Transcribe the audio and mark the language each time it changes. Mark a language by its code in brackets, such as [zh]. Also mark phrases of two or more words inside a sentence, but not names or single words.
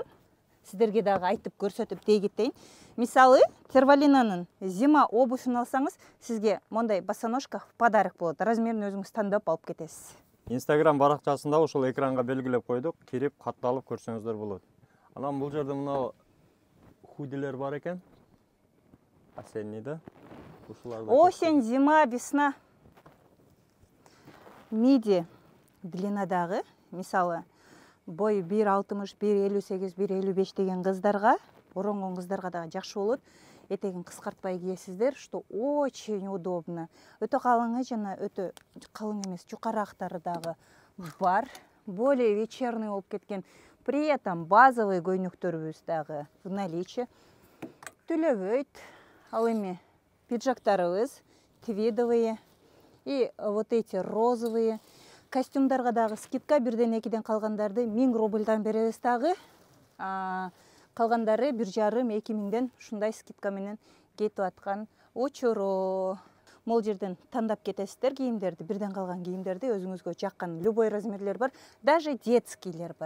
[ky] Сиздерге дагы айтып көрсөтүп дегитейин. Мисалы, Тервалинанын [ru] зима обувьун [ky] алсаңыз, сизге мондай [ru] босоножка в подарок [ky] болот. Размерин өзүңүз тандап алып кетесиз. Instagram баракчасында ошол экранга белгилеп койдук. Кирип, катталып көрсөңүздөр болот. Анан бул жерде мына худилер бар экен. [ru] Осенний да. Осень, зима, весна. [ky] Миди длинадагы, мисалы, бой 1,60, 1,58, 1,55 деген кыздарға, оронгон кыздарга дагы жакшы болот. Этегин кыскартпай кийесиздер, [ru] что очень удобно. [ky] Өтө калыңы жана өтө калың эмес, жукарактары дагы бар. [ru] Более вечерный [ky] болуп кеткен. [ru] При этом базовый [ky] көйнөктөрүбүз дагы [ru] в наличии. [ky] Түлөбөйт, ал эми пиджактарыбыз [ru] твидовые и вот эти розовые. [ky] Костюмдарга дагы скидка 1-2 калгандарды 1000 рубльдан беребиз дагы. Калгандары 1,5-2 миңден ушундай скидка менен кетип аткан учуру. Мол жерден тандап кетесиздер кийимдерди, бирден калган кийимдерди, өзүңүзгө жаккан [ru] любой размерлер [ky] бар, [ru] даже детскийлер [ky] бар.